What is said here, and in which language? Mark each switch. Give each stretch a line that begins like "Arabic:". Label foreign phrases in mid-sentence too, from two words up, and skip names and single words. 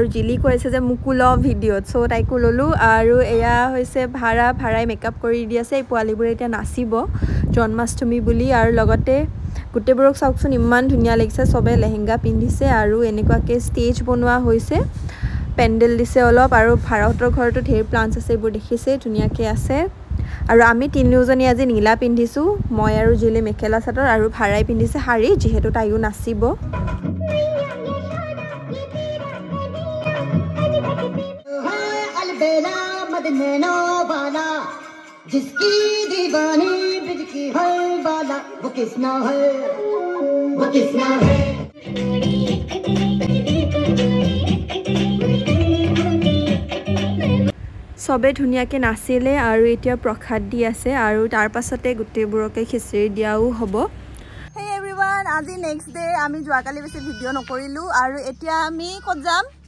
Assamese: জিলি কৈছে যে মুকুল ভিডিঅ'ত সো তাইকো ললো আৰু এয়া হৈছে ভাড়াই মেকআপ কৰি দি আছে এই পোৱালিবোৰে এতিয়া নাচিব জন্মাষ্টমী বুলি আৰু লগতে গুটেবোৰক চাওকচোন ইমান ধুনীয়া লাগিছে সবে লেহেংগা পিন্ধিছে আৰু এনেকুৱাকে ষ্টেজ বনোৱা হৈছে পেন্ডেল দিছে অলপ আৰু ভাড়াহঁতৰ ঘৰতো ঢেৰ প্লান্টছ আছে এইবোৰ দেখিছে ধুনীয়াকে আছে আৰু আমি তিনিওজনী আজি নীলা পিন্ধিছো মই আৰু জিলি মেখেলা চাদৰ আৰু ভাড়াই পিন্ধিছে শাৰী যেহেতু তাইও নাচিব
Hindi: नैनो वाला जिसकी दीवानी बिज की हर वाला वो किसना है
Assamese: সবে ধুনীয়াকে নাচিলে আৰু এতিয়া প্ৰসাদ দি আছে আৰু তাৰ পাছতে গুটেবোৰকে খিচিৰি দিয়াও হ'ব
English: Hey everyone
Assamese: আজি
English: next day
Assamese: আমি যোৱাকালি বেছি ভিডিঅ' নকৰিলো আৰু এতিয়া আমি ক'ত যাম